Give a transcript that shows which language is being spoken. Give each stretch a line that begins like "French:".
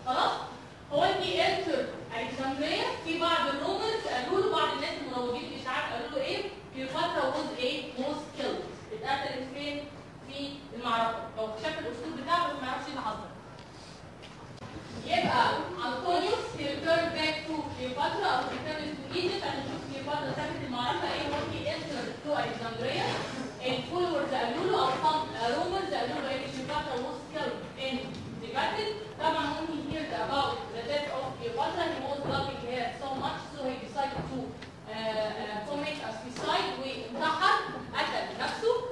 Arabic: خلاص؟ هو انت انتر الكسندريه في بعض الرومرز قالوا له، بعض الناس المروجين في الاشاعات قالوا له ايه؟ كليوباترا
English: was killed.
Arabic: اتقتلت فين؟ في المعركه. لو شاف الاسلوب بتاعه بس ما يعرفش ايه اللي حصل. يبقى انطونيوس
English: he returned back to Cleopatra
Arabic: او
English: returned to Egypt
Arabic: عشان نشوف كليوباترا سابت المعركه ايه وهو
English: he entered to Alexandria.
Arabic: الفولورز قالوا له او
English: some rumors
Arabic: قالوا له ان كليوباترا
English: was killed in the battle. طبعا when he heard about the death of Cleopatra he was loving her so much so he decided to commit a suicide
Arabic: وانتحر، قتل نفسه.